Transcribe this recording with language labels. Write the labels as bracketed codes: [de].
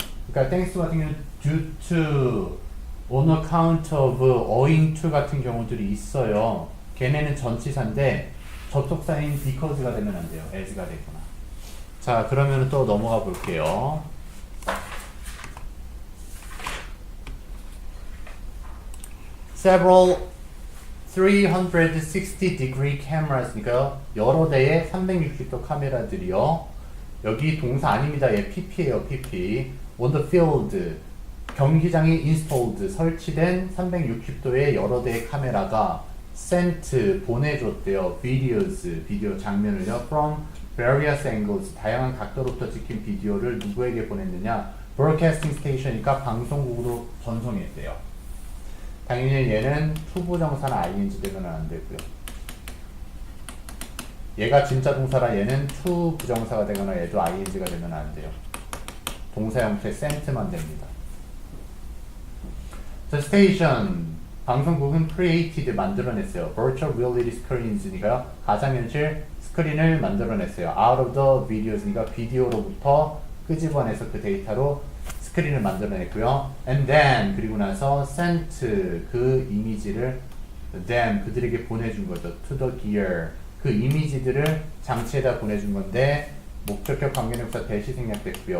[ko] 그러니까 thanks 같은 경우는 [en] due to, on account of, owing to [ko] 같은 경우들이 있어요. 걔네는 전치사인데 접속사인 because가 되면 안 돼요. as가 되거나. 자, 그러면 또 넘어가 볼게요. [en] Several 360 degree cameras니까요. [ko] 여러 대의 360도 카메라들이요. 여기 동사 아닙니다. 얘 pp예요. pp. [en] On the field. [ko] 경기장에 installed. 설치된 360도의 여러 대의 카메라가 sent. 보내줬대요. videos. 비디오 장면을요. [en] From various angles. [ko] 다양한 각도로부터 찍힌 비디오를 누구에게 보냈느냐. [en] broadcasting station이니까 [ko] 방송국으로 전송했대요. 당연히 얘는 to 부정사나 ing 되면 안 되고요. 얘가 진짜 동사라 얘는 to 부정사가 되거나 얘도 ing가 되면 안 돼요. 동사 형태 sent만 됩니다. [en] The station [ko] 방송국은 created 만들어냈어요. [en] Virtual reality screens니까요. [ko] 가상현실 스크린을 만들어냈어요. [en] Out of the videos니까 [ko] 비디오로부터 끄집어내서 그 데이터로 스크린을 만들어냈고요. [en] And then [ko] 그리고 나서 sent 그 이미지를 them 그들에게 보내준 거죠. [en] To the gear [ko] 그 이미지들을 장치에다 보내준 건데 목적격 관계명사 대시 생략됐고요.